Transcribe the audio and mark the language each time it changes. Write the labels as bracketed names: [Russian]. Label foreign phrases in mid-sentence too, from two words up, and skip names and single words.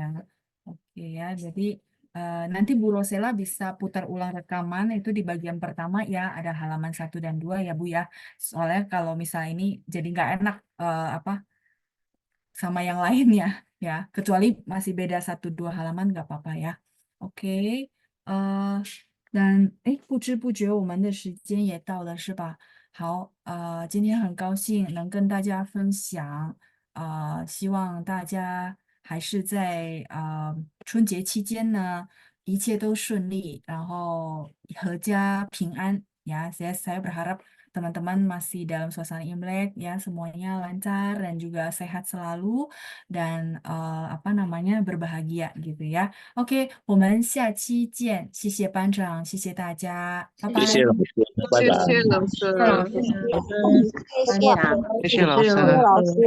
[Indonesian] Oke ya, jadi nanti Bu Rosela bisa putar ulang rekaman itu di bagian pertama ya, ada halaman 1 dan 2 ya Bu ya. Soalnya kalau misalnya ini jadi nggak enak apa sama yang lainnya ya, kecuali masih beda 1 2 halaman nggak apa-apa ya. Oke, [Chinese] 但不知不觉我们的时间也到了，是吧？好，今天很高兴能跟大家分享，希望大家还是在春节期间呢，一切都顺利，然后阖家平安。 [Indonesian] Ya, saya berharap teman-teman masih dalam suasana Imlek ya, semuanya lancar dan juga sehat selalu dan apa namanya berbahagia gitu ya. [Chinese] Oke, 我们下期见，谢谢班长，谢谢大家，拜拜。谢谢老师，班长。谢谢老谢谢老师，师，谢谢，班长。谢谢老谢谢师。老师。